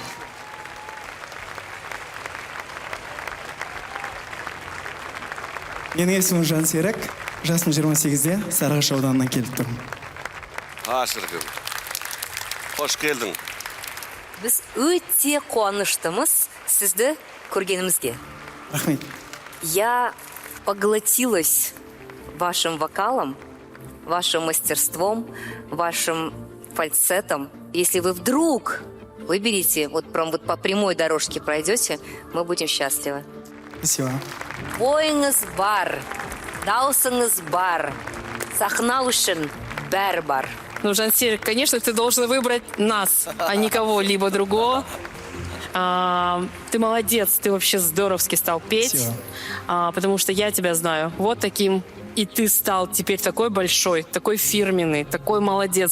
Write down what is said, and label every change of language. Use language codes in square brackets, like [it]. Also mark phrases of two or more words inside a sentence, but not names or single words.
[kk] Менің есімім Жансерік, жасым 28-де, Сарыағаш ауданынан келіп тұрмын. Шіркін, қош келдің. Біз өте қуаныштымыз сізді көргенімізге. Рахмет. [ru] Я поглотилась вашим вокалом, вашим мастерством, вашим фальцетом. Если вы вдруг выберете, вот прям вот по прямой дорожке пройдете, мы будем счастливы. Спасибо. [kk] Бойыңыз бар, даусыңыз бар, сахна үшін бәрі бар. [ru] Ну, Жансерік, конечно, ты должен выбрать нас, а не кого-либо другого. Ты молодец, ты вообще здоровски стал петь, потому что я тебя знаю вот таким, и ты стал теперь такой большой, такой фирменный, такой молодец.